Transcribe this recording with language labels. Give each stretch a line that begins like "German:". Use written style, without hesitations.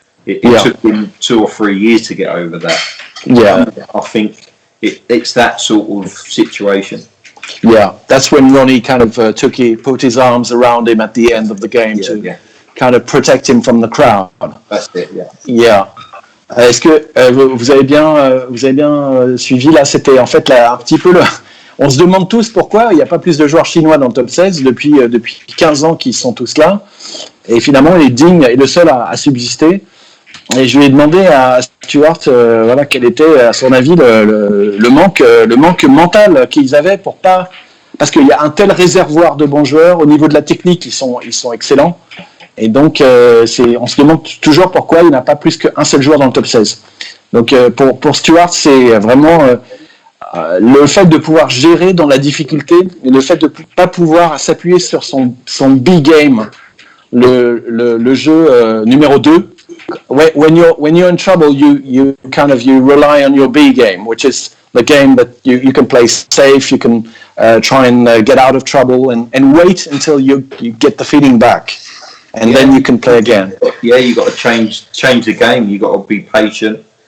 English: It took him 2 or 3 years to get over that. I think it's that sort of situation. Yeah, that's when Ronnie kind of put his arms around him at the end of the game to kind of protect him from the crowd. That's it. Yeah.
French: Est-ce que vous avez bien suivi là? C'était en fait un petit peu on se demande tous pourquoi il n'y a pas plus de joueurs chinois dans le top 16 depuis 15 ans qu'ils sont tous là. Et finalement, Ding est le seul à subsister. Et je lui ai demandé à Stuart quel était à son avis le manque mental qu'ils avaient pour pas, parce qu'il y a un tel réservoir de bons joueurs au niveau de la technique, ils sont excellents, et donc on se demande toujours pourquoi il n'y a pas plus qu'un seul joueur dans le top 16. Donc pour Stuart, c'est vraiment le fait de pouvoir gérer dans la difficulté, et le fait de pas pouvoir s'appuyer sur son big game, le jeu numéro 2.
English: When you're in trouble, you rely on your B game, which is the game that you can play safe. You can try and get out of trouble and wait until you get the feeling back, and then you can play again. Yeah, you got to change the game. You got to be patient.